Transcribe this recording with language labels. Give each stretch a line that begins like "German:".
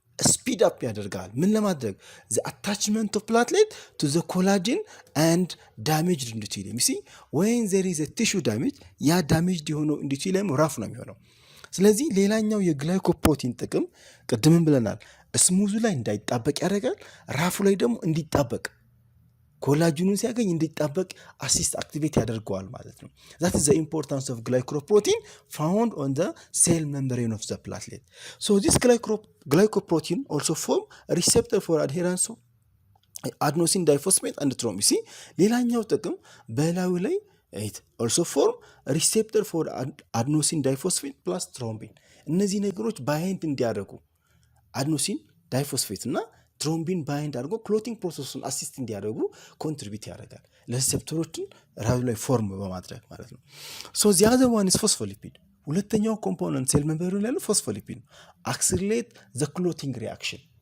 Amharic: ስፒድ አፕ ያደርጋል። ምን ለማድረግ
English: the attachment of platelet to the collagen and damaged endothelium you see when there is a tissue damage
Amharic: ያ damaged የሆነው endothelium ራፍ ነው የሚሆነው። ስለዚህ ሌላኛው የግላይኮፕሮቲን ጥቅም ቅድምም ብለናል ስሙዙ ላይ እንዳይጣበቅ ያደርጋል፣ ራፉ ላይ ደግሞ እንዲጣበቅ ኮላጅኑን ሲያገኝ እንዲጣበቅ አሲስት አክቲቬት ያደርገዋል ማለት ነው።
English: that is the importance of glycoprotein found on the cell membrane of the platelet. So this glycoprotein also form a receptor for adherence of adenosine diphosphate and thrombin.
Amharic: see ሌላኛው ጥቅም በላዩ ላይ
English: it also form a receptor for adenosine diphosphate plus thrombin
Amharic: እነዚህ ነገሮች ባይንድ እንዲያደርጉ አድኖሲን ዳይፎስፌት እና ትሮምቢን ባይንድ አድርጎ ክሎቲንግ ፕሮሰሱን አሲስት እንዲያደርጉ ኮንትሪቢዩት ያደርጋል ለሪሴፕተሮችን ራዩ ላይ ፎርም በማድረግ ማለት ነው። ሶ
English: the other one is phospholipid
Amharic: ሁለተኛው ኮምፖነንት ሴል ሜምብሬን ላይ ፎስፎሊፒድ አክሲሌት
English: the clotting reaction